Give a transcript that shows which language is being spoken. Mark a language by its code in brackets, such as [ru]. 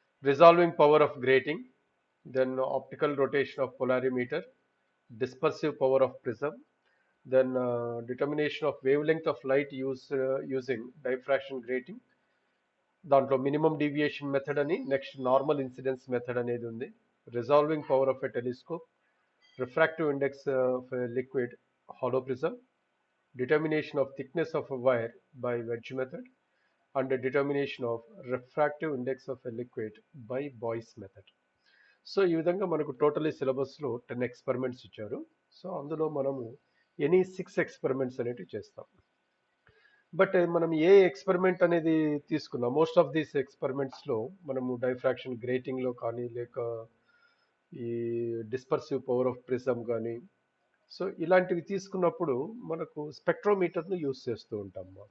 [en] resolving power of grating, then optical rotation of polarimeter, dispersive power of prism, then determination of wavelength of light using diffraction grating, దాంట్లో minimum deviation method అని, next normal incidence method [te] అనేది ఉంది. [en] Resolving power of a telescope, refractive index of a liquid hollow prism, determination of thickness of a wire by wedge method, and the determination of refractive index of a liquid by Boyce method. [te] So ఈ విధంగా మనకు totally సిలబస్లో 10 experiments ఇచ్చారు. So అందులో మనము any 6 experiments అనేవి చేస్తాం. But మనం ఏ ఎక్స్పెరిమెంట్ అనేది తీసుకున్నాం, మోస్ట్ ఆఫ్ దీస్ ఎక్స్పెరిమెంట్స్లో మనము డైఫ్రాక్షన్ గ్రేటింగ్లో కానీ, లేక ఈ డిస్పర్సివ్ పవర్ ఆఫ్ ప్రిజం కానీ, సో ఇలాంటివి తీసుకున్నప్పుడు మనకు స్పెక్ట్రోమీటర్ను యూస్ చేస్తూ ఉంటాం.